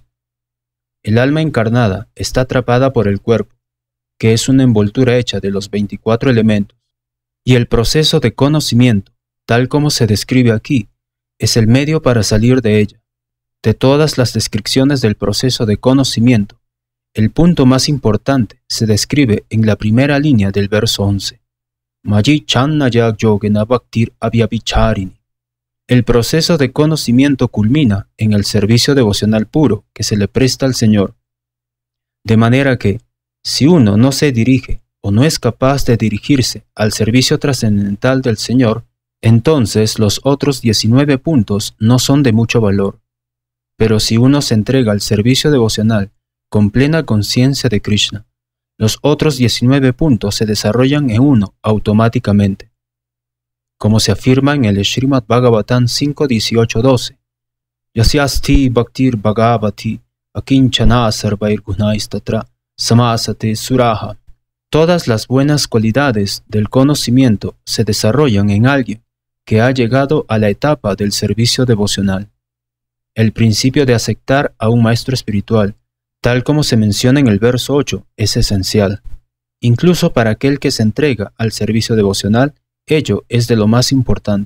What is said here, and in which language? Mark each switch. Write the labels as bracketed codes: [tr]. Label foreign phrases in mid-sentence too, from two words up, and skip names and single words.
[es] El alma encarnada está atrapada por el cuerpo, que es una envoltura hecha de los 24 elementos, y el proceso de conocimiento, tal como se describe aquí, es el medio para salir de ella. De todas las descripciones del proceso de conocimiento, el punto más importante se describe en la primera línea del verso 11. [sa] मयि च अनन्य योगेन भक्तिर् अव्यभिचारिणी. [es] El proceso de conocimiento culmina en el servicio devocional puro que se le presta al Señor. De manera que, si uno no se dirige o no es capaz de dirigirse al servicio trascendental del Señor, entonces los otros 19 puntos no son de mucho valor. Pero si uno se entrega al servicio devocional con plena conciencia de Krishna, los otros 19 puntos se desarrollan en uno automáticamente. Como se afirma en el Srimad Bhagavatam 5.18.12, [sa] यस्यास्ति भक्तिर् भगवत्य् अकिञ्चना सर्वैर् गुणैस् तत्र समासते सुराः. [es] Todas las buenas cualidades del conocimiento se desarrollan en alguien que ha llegado a la etapa del servicio devocional. El principio de aceptar a un maestro espiritual, tal como se menciona en el verso 8, es esencial. Incluso para aquel que se entrega al servicio devocional, ello es de lo más importante.